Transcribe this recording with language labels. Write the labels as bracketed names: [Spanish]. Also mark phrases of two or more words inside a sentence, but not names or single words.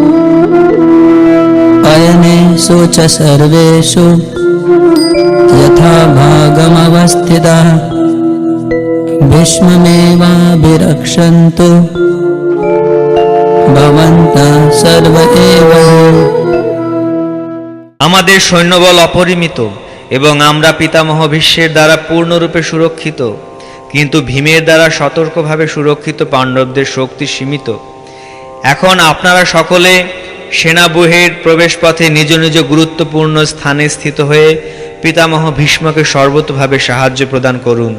[Sanskrit] अयनेषु च सर्वेषु यथा भागमवस्थितः भीष्ममेवाभिरक्षन्तु भवन्तः सर्व एव। [Bangla] আমাদের সৈন্যবল অপরিমিত এবং আমরা পিতামহ ভীষ্মের দ্বারা পূর্ণরূপে সুরক্ষিত, কিন্তু ভীমের দ্বারা সতর্কভাবে সুরক্ষিত পাণ্ডবদের শক্তি সীমিত। এখন আপনারা সকলে সেনাব্যূহের প্রবেশপথে নিজ নিজ গুরুত্বপূর্ণ স্থানে স্থিত হয়ে পিতামহ ভীষ্মকে সর্বতোভাবে সাহায্য প্রদান করুন।